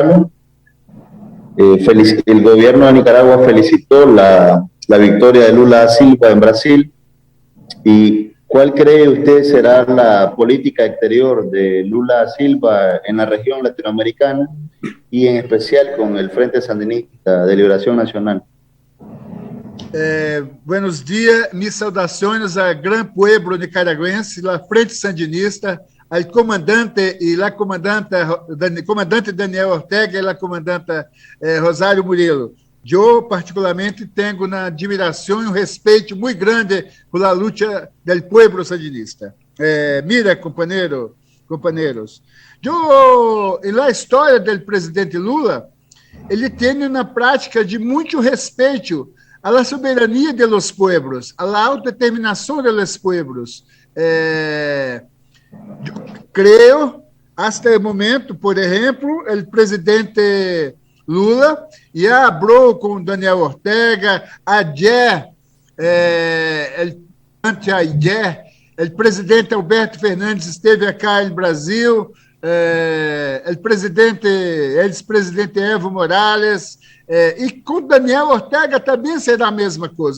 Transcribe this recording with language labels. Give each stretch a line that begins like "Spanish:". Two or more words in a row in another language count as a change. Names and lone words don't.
Spanish: El gobierno de Nicaragua felicitó la la victoria de Lula da Silva en Brasil. ¿Y cuál cree usted será la política exterior de Lula da Silva en la región latinoamericana y en especial con el Frente Sandinista de Liberación Nacional? Buenos dias, mis
Portuguese: saudações ao grande
Spanish: pueblo nicaragüense, la Frente Sandinista, al comandante e la comandante Daniel Ortega e la comandante Rosário Murillo.
Portuguese: Eu, particularmente, tenho uma admiração e um respeito muito grande por la luta
Spanish: del pueblo sandinista. Mira,
Portuguese: companheiros, na história do presidente Lula, ele tem uma prática de muito respeito a la soberania
Spanish: de los pueblos,
Portuguese: a la autodeterminação
Spanish: de los pueblos.
Portuguese: Creio, hasta o momento, por exemplo, o presidente Lula já falou com Daniel Ortega, anteayer, o presidente Alberto Fernandes esteve aqui no Brasil, ex-presidente Evo Morales, e com Daniel Ortega também será a mesma coisa.